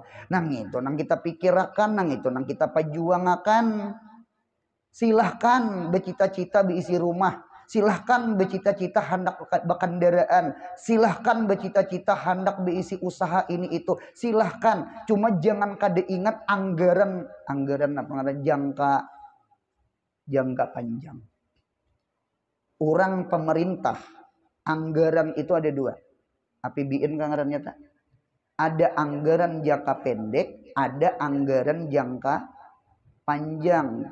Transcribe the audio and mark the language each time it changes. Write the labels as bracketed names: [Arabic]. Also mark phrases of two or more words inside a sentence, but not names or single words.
[Banjar] Nang itu nang kita pikirkan, nang itu nang kita perjuangakan. [Indonesian] Silahkan bercita-cita diisi rumah, silahkan bercita-cita hendak berkendaraan, silahkan bercita-cita hendak diisi usaha ini itu, silahkan. [Banjar] Cuma jangan kada ingat anggaran apa ngaran jangka panjang. [Indonesian] Orang pemerintah anggaran itu ada 2. [Banjar] APBN kan ngarannya tak? [Indonesian] Ada anggaran jangka pendek, ada anggaran jangka panjang.